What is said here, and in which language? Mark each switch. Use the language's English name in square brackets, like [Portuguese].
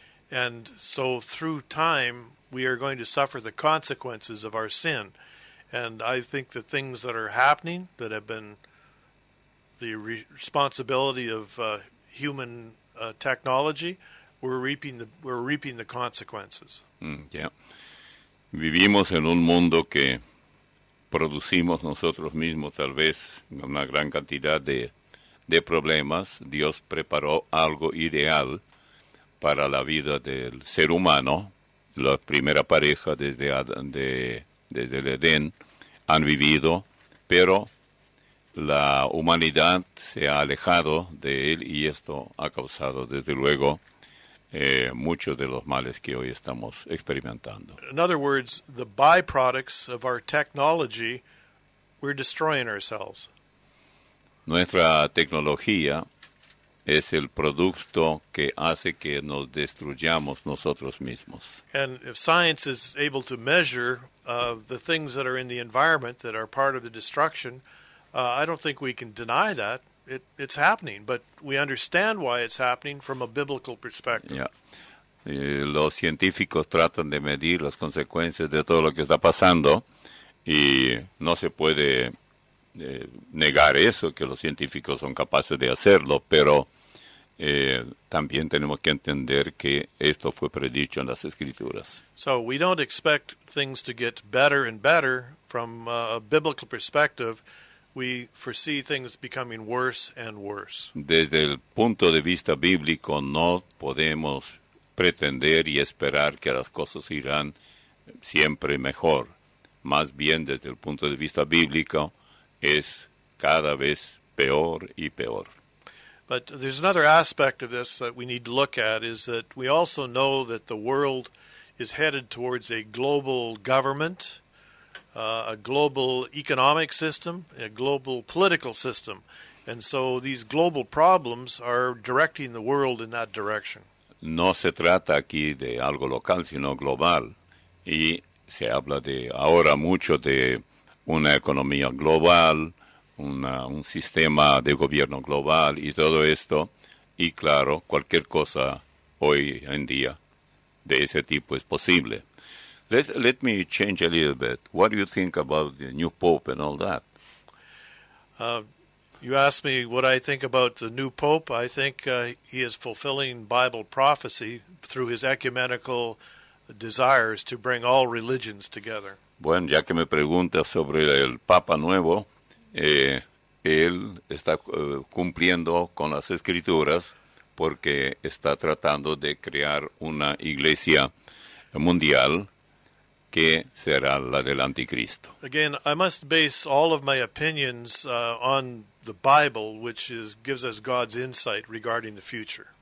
[English] And so through time, we are going to suffer the consequences of our sin. And I think the things that are happening that have been the responsibility of human technology, we're reaping the consequences. Yeah. [Spanish] Vivimos en un mundo que producimos nosotros mismos tal vez una gran cantidad de problemas. Dios preparó algo ideal para la vida del ser humano. La primera pareja desde el Edén han vivido, pero la humanidad se ha alejado de él y esto ha causado desde luego muchos de los males que hoy estamos experimentando. [English] In other words, the byproducts of our technology, we're destroying ourselves. [Spanish] Nuestra tecnología es el producto que hace que nos destruyamos nosotros mismos. [English] And if science is able to measure the things that are in the environment that are part of the destruction, I don't think we can deny that. It's happening, but we understand why it's happening from a biblical perspective. Yeah. [Spanish] Los científicos tratan de medir las consecuencias de todo lo que está pasando y no se puede negar eso, que los científicos son capaces de hacerlo, pero también tenemos que entender que esto fue predicho en las Escrituras. [English] So we don't expect things to get better and better from a biblical perspective. We foresee things becoming worse and worse. [Spanish] Desde el punto de vista bíblico no podemos pretender y esperar que las cosas irán siempre mejor. Más bien desde el punto de vista bíblico es cada vez peor y peor. [English] But there's another aspect of this that we need to look at, is that we also know that the world is headed towards a global government, a global economic system, a global political system. And so these global problems are directing the world in that direction. [Spanish] No se trata aquí de algo local, sino global. Y se habla de ahora mucho de una economía global, un sistema de gobierno global y todo esto. Y claro, cualquier cosa hoy en día de ese tipo es posible. [English] Let me change a little bit. What do you think about the new Pope and all that? You asked me what I think about the new Pope. I think he is fulfilling Bible prophecy through his ecumenical desires to bring all religions together. [Spanish] Bueno, ya que me pregunta sobre el Papa nuevo, él está cumpliendo con las Escrituras porque está tratando de crear una iglesia mundial que será la del Anticristo. [English] Again, I must base all of my opinions on the Bible, which gives us God's insight regarding the future.